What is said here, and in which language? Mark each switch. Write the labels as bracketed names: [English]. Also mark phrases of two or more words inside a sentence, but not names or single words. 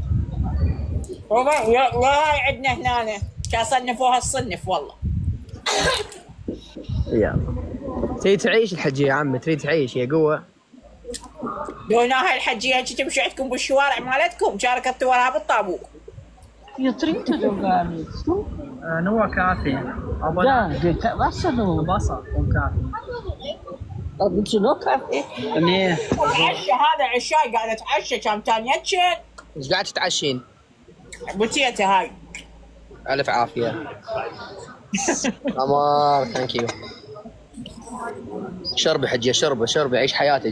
[Arabic] والله عندنا هنا كان صنفوها الصنف والله. يلا تريد تعيش الحجيه يا عمي، تريد تعيش يا قوه. دوناها الحجيه هيك تمشي عندكم بالشوارع مالتكم، شاركت وراها بالطابوق. [German] Ihr trinkt doch gar nichts, du? [Arabic] نوع كافي. [German] Ja, Wasser nur. [Arabic] بصل وكافي. [German] Willst du noch Kaffee? [Arabic] منيح. العشاء هذا عشاي قاعده تعشى كم تانيتشن. ايش قاعد تتعشين؟ بوتيتا هاي. الف عافيه. قمر [English] Thank you. [Arabic] شربي حجيه شربي عيش حياتك.